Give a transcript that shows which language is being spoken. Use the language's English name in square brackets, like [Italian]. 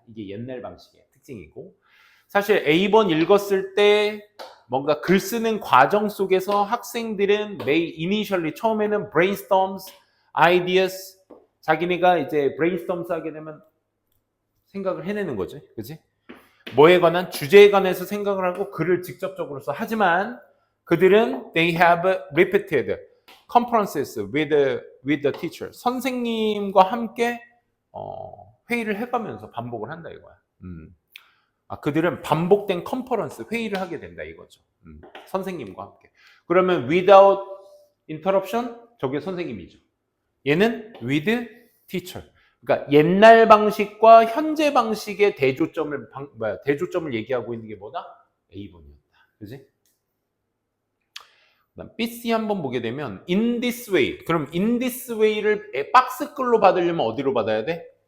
[Korean] 이게 옛날 방식의 특징이고, 사실 A번 읽었을 때 뭔가 글 쓰는 과정 속에서 학생들은 initially 처음에는 [English] brainstorms, ideas, [Korean] 자기네가 이제 brainstorms 하게 되면 생각을 해내는 거지, 그지? 뭐에 관한 주제에 관해서 생각을 하고 글을 직접적으로 써. 하지만 그들은 [English] they have repeated conferences with the teacher. [Korean] 선생님과 함께 회의를 해가면서 반복을 한다 이거야. 그들은 반복된 컨퍼런스 회의를 하게 된다 이거죠. 선생님과 함께. 그러면 [English] without interruption [Korean] 저게 선생님이죠. 얘는 [English] with teacher. [Korean] 그러니까 옛날 방식과 현재 방식의 대조점을 얘기하고 있는 게 뭐다? A번이었다. 그지? 그다음 BC 한번 보게 되면 [English] in this way. [Korean] 그럼 in this way를 박스글로 받으려면 어디로 받아야 돼?